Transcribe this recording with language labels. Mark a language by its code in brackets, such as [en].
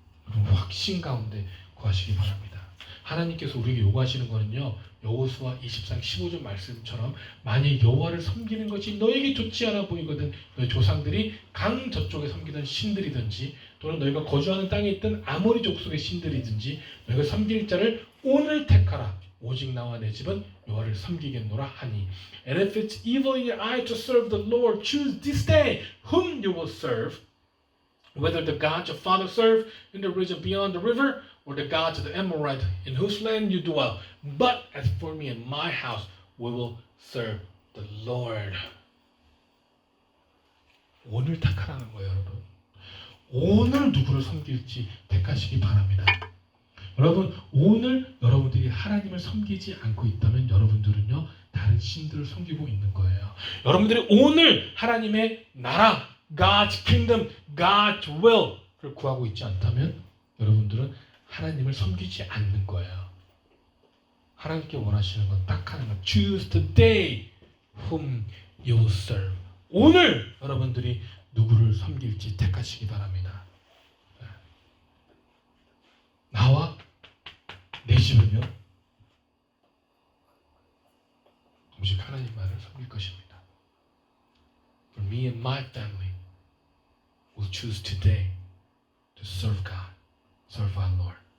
[ko] 여러분 확신 가운데 구하시기 바랍니다. 하나님께서 우리에게 요구하시는 거는요 여호수아 24장 15절 말씀처럼 만일 여호와를 섬기는 것이 너에게 좋지 않아 보이거든 너희 조상들이 강 저쪽에 섬기던 신들이든지 또는 너희가 거주하는 땅에 있던 아모리 족속의 신들이든지 너희가 섬길 자를 오늘 택하라. 오직 나와 내 집은 여호와를 섬기겠노라 하니. [en] And if it's evil in your eye to serve the Lord, choose this day whom you will serve, whether the gods your father served in the region beyond the river, or the gods of the Amorite in whose land you dwell. But as for me and my house, we will serve the Lord. [ko] 오늘 택하라는 거예요, 여러분. 오늘 누구를 섬길지 택하시기 바랍니다. 여러분, 오늘 여러분들이 하나님을 섬기지 않고 있다면 여러분들은요, 다른 신들을 섬기고 있는 거예요. 여러분들이 오늘 하나님의 나라, God's kingdom, God's will을 구하고 있지 않다면 여러분들은 하나님을 섬기지 않는 거예요. 하나님께 원하시는 건 딱 하는 거. [en] Choose today whom you will serve. [ko] 오늘 여러분들이 누구를 섬길지 택하시기 바랍니다. 나와 내 집은요, 오직 하나님만을 섬길 것입니다. [en] For me and my family will choose today to serve God, serve our Lord.